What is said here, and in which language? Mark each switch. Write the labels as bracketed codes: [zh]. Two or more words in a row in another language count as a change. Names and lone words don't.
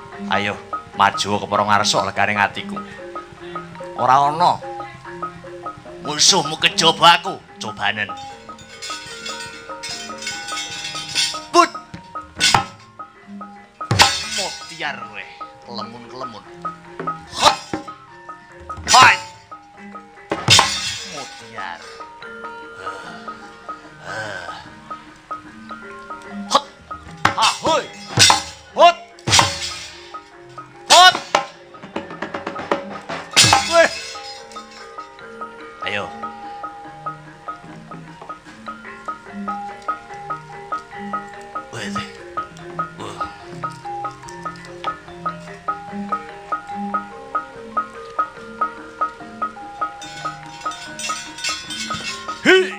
[jv] Ayo, maju ke para ngarsa legane atiku. Ora ana musuhmu kejaba aku, cobanen. But. Mutiar kowe, kelemun-kelemun. Hot. Hai. Mutiar. Hot. Ha, hoi. Hot. Hot. Weh. Ayo. Weh. Hei.